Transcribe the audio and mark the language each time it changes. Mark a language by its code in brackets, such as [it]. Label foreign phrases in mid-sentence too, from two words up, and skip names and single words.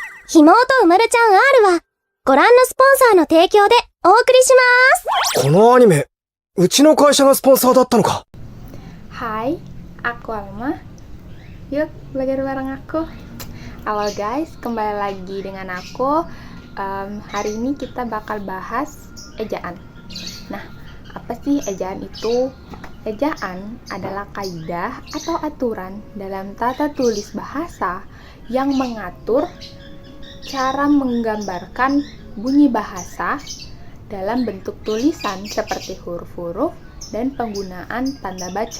[ja] ひもとうまるちゃん R は、ご覧のスポンサーの提供でお送りします。このアニメ、うちの会社がスポンサーだったのか。 [id] Hai, aku Alma. Yuk, belajar bareng aku. Halo guys, kembali lagi dengan aku. Hari ini kita bakal bahas ejaan. Nah, apa sih ejaan itu? Ejaan adalah kaidah atau aturan dalam tata tulis bahasa yang mengatur cara menggambarkan bunyi bahasa dalam bentuk tulisan seperti huruf-huruf dan penggunaan tanda baca.